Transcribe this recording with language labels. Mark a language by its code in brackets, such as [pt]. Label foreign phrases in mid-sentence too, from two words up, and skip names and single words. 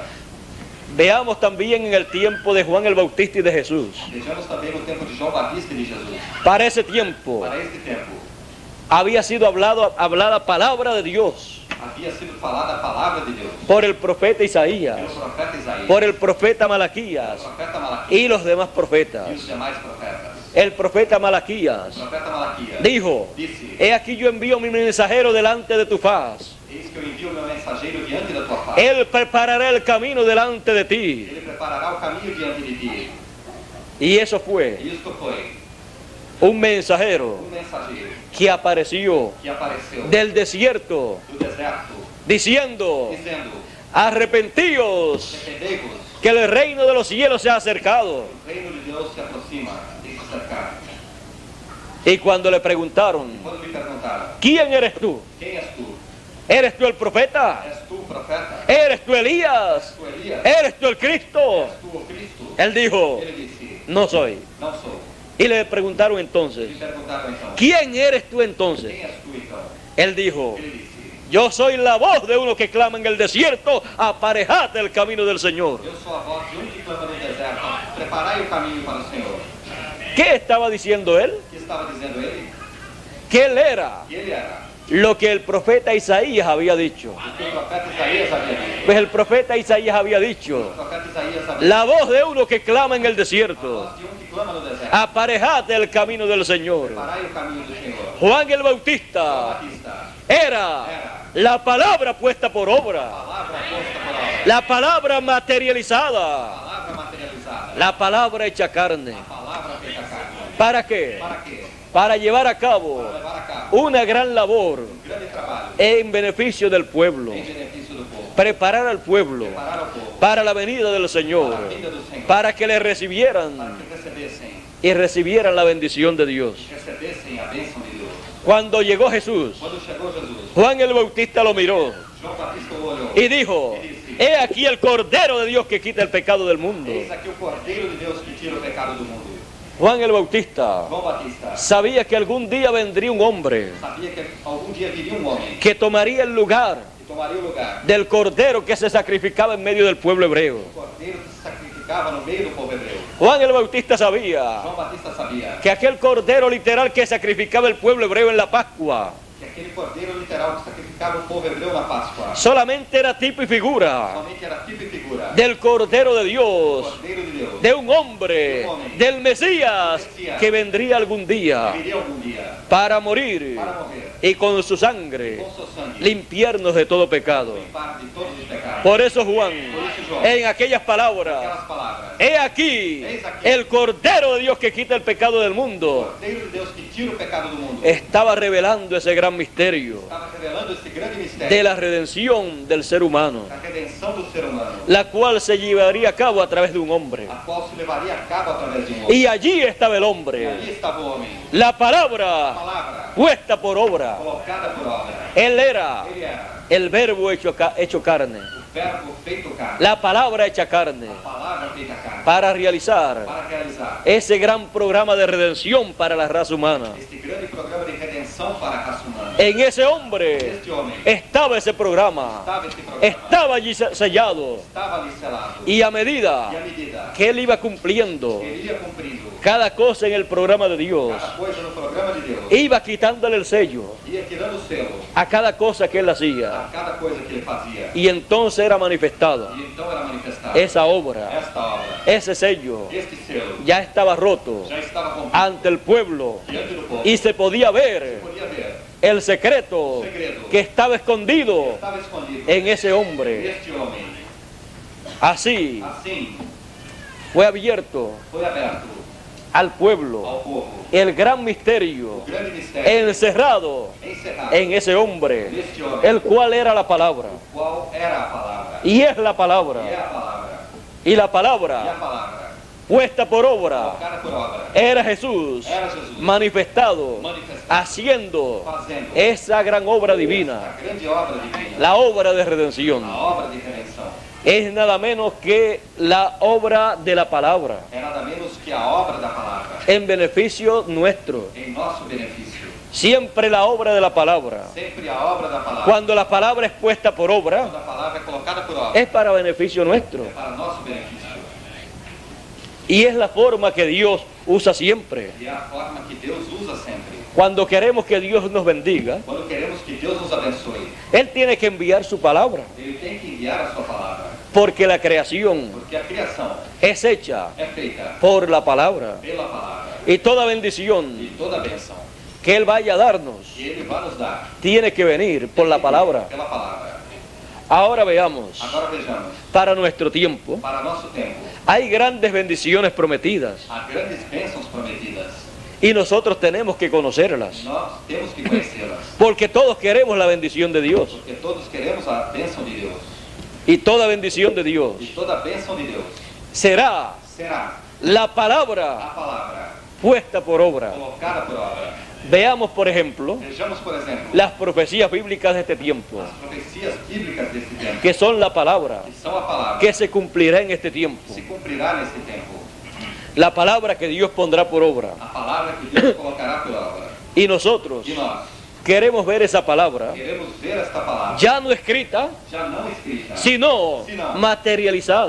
[es] Veamos también en el tiempo de Juan el Bautista y de Jesús. [pt] Vejamos também no tempo de João Batista e de Jesus. [es] Para ese tiempo [pt] Para este tempo, [es] había sido hablada palabra de Dios [pt] havia sido falada a palavra de Deus [es] por el profeta Isaías, [pt] pelo profeta Isaías, [es] por el profeta [pt] pelo Malaquías profeta Malaquias [es] y los demás [pt] e [es] profetas. [pt] os demais profetas. [es] El profeta Malaquías [pt] O profeta Malaquias [es] dijo: [pt] disse: [es] he aquí yo envío mi mensajero delante de tu faz. [pt] Eis que eu envio meu mensageiro diante da tua face. [es] Él preparará el camino delante de ti. [pt] Ele preparará o caminho diante de ti. [es] Y eso fue [pt] E isto foi [es] un mensajero [pt] mensageiro [es] que apareció [pt] que apareceu [es] del desierto [pt] do deserto, [es] diciendo: [pt] dizendo: [es] arrepentíos, [pt] arrependei-vos, [es] que el reino de los cielos se ha acercado. [pt] o reino de Deus se aproxima e se acercar. [es] Y cuando le preguntaron: [pt] Quando me perguntaram: [es] ¿quién eres tú? [pt] quem és tu? [es] ¿Eres tú el profeta? [pt] És tu o profeta? [es] ¿Eres tú Elías? [pt] És tu Elias? [es] ¿Eres tú el Cristo? [pt] És tu o Cristo? [es] Él dijo: [pt] Ele disse: [es] no soy. [pt] não sou. [es] Y le preguntaron [pt] Me [es] entonces: [pt] perguntaram então: [es] ¿quién eres tú entonces? [pt] quem és tu então? [es] Él dijo: [pt] Ele disse: [es] yo soy la voz de uno que clama en el desierto, aparejad el camino del Señor. [pt] eu sou a voz de um que clama no deserto, preparai o caminho para o Senhor. [es] ¿Qué estaba diciendo él? [pt] O que estava dizendo ele? [es] Que él era [pt] Que ele era [es] lo que el profeta Isaías había dicho. [pt] o que o profeta Isaías havia dito. [es] Pues el profeta Isaías había [pt] O [es] dicho: [pt] profeta Isaías havia [es] la voz de uno que clama en el [pt] a [es] desierto, [pt] voz de um que clama no deserto. [es] aparejad el camino del Señor. [pt] Preparai o caminho do Senhor. [es] Juan el [pt] João Bautista Batista, [es] era la palabra puesta por obra, [pt] palavra posta por obra, [es] la palabra materializada, [pt] palavra materializada, [es] la palabra hecha carne. [pt] palavra feita carne. [es] ¿Para qué? [pt] Para quê? [es] Para llevar a cabo [pt] Para levar a cabo [es] una gran labor [pt] grande trabalho [es] en beneficio del pueblo, [pt] em benefício do povo. [es] preparar al pueblo [pt] Preparar ao povo [es] para la venida del Señor, [pt] para a vinda do Senhor, [es] para que le [pt] para [es] recibieran [pt] que recebessem [es] y recibieran la bendición de Dios. [pt] a bênção de Deus. [es] Cuando llegó Jesús, [pt] Quando chegou Jesus, [es] Juan el Bautista lo miró [pt] João Batista o olhou [es] y dijo: he aquí el Cordero de Dios que quita el pecado del mundo. [pt] eis aqui o Cordeiro de Deus que tira o pecado do mundo. [es] Juan el Bautista [pt] João Batista [es] sabía que algún día vendría un hombre [pt] sabia que algum dia viria um homem [es] que tomaría el lugar [pt] que tomaria o lugar [es] del Cordero que se sacrificaba en medio del pueblo hebreo. [pt] do Cordeiro que se sacrificava no meio do povo hebreu. [es] Juan el Bautista sabía [pt] João Batista sabia [es] que aquel Cordero literal que sacrificaba el pueblo hebreo en la Pascua [pt] que aquele Cordeiro literal que sacrificava o povo hebreu na Páscoa [es] solamente era tipo y figura [pt] somente era tipo e figura [es] del Cordero de [pt] do [es] Dios, [pt] Cordeiro de Deus [es] de un hombre, del Mesías que vendría algún [pt] que [es] día [pt] viria algum dia [es] para morir [pt] para morrer [es] y con su sangre [pt] com seu sangue [es] limpiarnos de todo pecado. [pt] limpar de todos os pecados. [es] Por eso Juan, en aquellas palabras: [pt] Aquelas palavras: [es] he aquí el Cordero de Dios que quita el pecado del mundo, [pt] Cordeiro de Deus que tira o pecado do mundo, [es] estaba revelando ese gran misterio [pt] estava revelando esse grande mistério [es] de la redención del ser humano, [pt] da redenção do ser humano, [es] la cual se llevaría a cabo a través de un hombre. [pt] a qual se levaria a cabo através de um homem. [es] Y allí estaba el [pt] E [es] hombre, [pt] ali estava o homem, [es] la [pt] a [es] palabra [pt] palavra [es] puesta por obra. [pt] colocada por obra. [es] Él era [pt] Ele era [es] el verbo hecho carne, [pt] o verbo feito carne, [es] la palabra hecha carne, [pt] a palavra feita carne, [es] para realizar [pt] para realizar [es] ese gran programa de redención para la raza humana. [pt] este grande programa de redenção para a raça humana. [es] En ese hombre [pt] Este homem [es] estaba ese programa, [pt] estava este programa, [es] estaba allí sellado, [pt] estava ali selado. [es] y a medida [pt] E à medida [es] que él iba cumpliendo [pt] que ele ia cumprindo [es] cada cosa en el programa de Dios, [pt] cada coisa no programa de Deus, [es] iba quitándole el sello [pt] ia tirando o selo [es] a cada cosa que él hacía, [pt] a cada coisa que ele fazia. [es] y entonces era manifestada [pt] E então era manifestada [es] esa obra, [pt] esta obra, [es] ese sello [pt] este selo [es] ya estaba roto [pt] já estava rompido [es] ante el pueblo, [pt] diante do povo. [es] y se podía ver [pt] Podia ver [es] el secreto que estaba escondido [pt] estava escondido [es] en ese hombre. [pt] este homem. [es] Así [pt] Assim [es] fue abierto [pt] foi aberto [es] al pueblo [pt] ao povo [es] el gran misterio [pt] o grande mistério [es] encerrado [pt] encerrado [es] en ese hombre, [pt] neste homem, [es] el cual era la palabra, [pt] qual era a palavra. [es] y es la [pt] E é [es] palabra, [pt] a palavra. [es] y la [pt] E a [es] palabra [pt] palavra [es] puesta por obra, [pt] colocada por obra. [es] era Jesús [pt] Era Jesus [es] manifestado, haciendo [pt] fazendo [es] esa gran obra divina, [pt] a grande obra divina, [es] la obra de redención. [pt] a obra de redenção. [es] Es nada menos que la obra de la palabra, [pt] É nada menos que a obra da palavra, [es] en beneficio nuestro. [pt] em nosso benefício. [es] Siempre la obra de la palabra. [pt] Sempre a obra da palavra. [es] Cuando la palabra es puesta por obra, [pt] Quando a palavra é colocada por obra, [es] es para beneficio nuestro. [pt] é para nosso benefício. [es] Y es la forma que Dios usa siempre. [pt] E é a forma que Deus usa sempre. [es] Cuando queremos que Dios nos bendiga, [pt] Quando queremos que Deus nos abençoe, [es] Él tiene que enviar su palabra, [pt] Ele tem que enviar a sua palavra. [es] porque la creación [pt] Porque a criação [es] es hecha [pt] é feita [es] por la palabra. [pt] pela palavra. [es] Y toda bendición [pt] E toda benção [es] que Él vaya a darnos [pt] que Ele vai nos dar [es] tiene que venir por la palabra. [pt] pela palavra. [es] Ahora veamos, [pt] Agora vejamos, [es] para nuestro tiempo, [pt] para nosso tempo, [es] hay grandes bendiciones prometidas [pt] há grandes bênçãos prometidas. [es] y nosotros tenemos que conocerlas, [pt] Nós temos que conhecê-las. [es] porque todos queremos la bendición de Dios. [pt] Porque todos queremos a bênção de Deus. [es] Y toda bendición de Dios [pt] E toda a bênção de Deus [es] será [pt] será [es] la palabra [pt] a palavra [es] puesta por obra. [pt] colocada por obra. [es] Veamos, por ejemplo, [pt] Vejamos, por exemplo, [es] las profecías bíblicas de este tiempo, [pt] as profecias bíblicas desse tempo, [es] que son la palabra [pt] que são a palavra [es] que se cumplirá en este tiempo. [pt] se cumprirá nesse tempo. [es] La palabra que Dios pondrá por obra. [pt] A palavra que Deus colocará por obra. [es] Y nosotros [pt] E nós [es] queremos ver esa palabra [pt] queremos ver esta palavra [es] ya no escrita, [pt] já não escrita, [es] sino materializada.